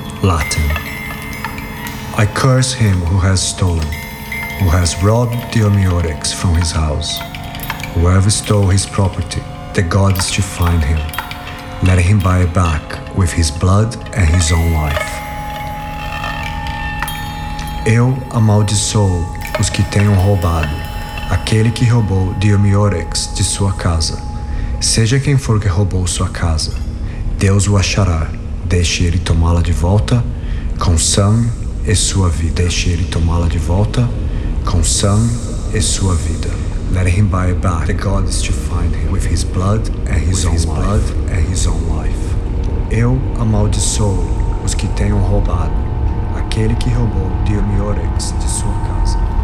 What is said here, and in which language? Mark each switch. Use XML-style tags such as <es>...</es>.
<en>Latin. I curse him who has stolen, who has robbed Diomiorix from his house. Whoever stole his property, the gods to find him. Let him buy it back with his blood and his own life.</en> <pt>Eu amaldiçoo os que tenham roubado, aquele que roubou Diomiorix de sua casa. Seja quem for que roubou sua casa, Deus o achará. Deixe ele tomá-la de volta com sangue e sua vida. Deixe ele tomá-la de volta com sangue e sua vida.</pt> <en>Let him buy it back. The God is to find him with his blood and his own life. Blood and his own life.</en> <pt>Eu amaldiçoo os que tenham roubado aquele que roubou Diomiorix de sua casa.</pt>